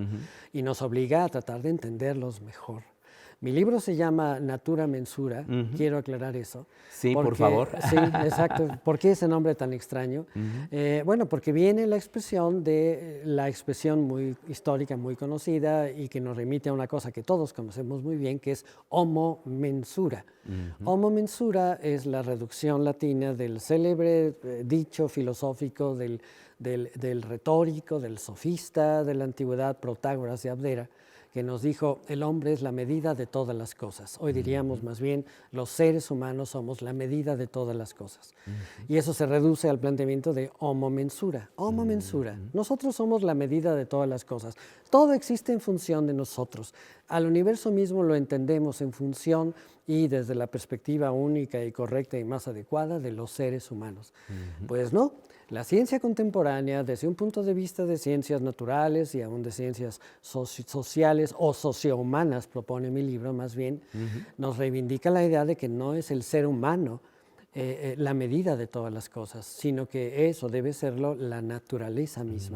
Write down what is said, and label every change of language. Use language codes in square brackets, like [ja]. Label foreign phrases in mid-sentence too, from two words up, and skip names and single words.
[es] Y nos obliga a tratar de entenderlos mejor. Mi libro se llama Natura Mensura, quiero aclarar eso. Sí, por favor. Sí, exacto. ¿Por qué ese nombre tan extraño? Bueno, porque viene la expresión muy histórica, muy conocida y que nos remite a una cosa que todos conocemos muy bien, que es [la] homo mensura. Homo mensura [es] es la reducción latina del célebre dicho filosófico del retórico, del sofista de la antigüedad, Protágoras de Abdera, que nos dijo, el hombre es la medida de todas las cosas. Hoy diríamos más bien, los seres humanos somos la medida de todas las cosas. Y eso se reduce al planteamiento de [la] homo mensura. Homo mensura. [es] Nosotros somos la medida de todas las cosas. Todo existe en función de nosotros. Al universo mismo lo entendemos en función y desde la perspectiva única y correcta y más adecuada de los seres humanos. Pues no. La ciencia contemporánea, desde un punto de vista de ciencias naturales y aún de ciencias sociales o sociohumanas, propone mi libro más bien, nos reivindica la idea de que no es el ser humano la medida de todas las cosas, sino que eso debe serlo la naturaleza misma.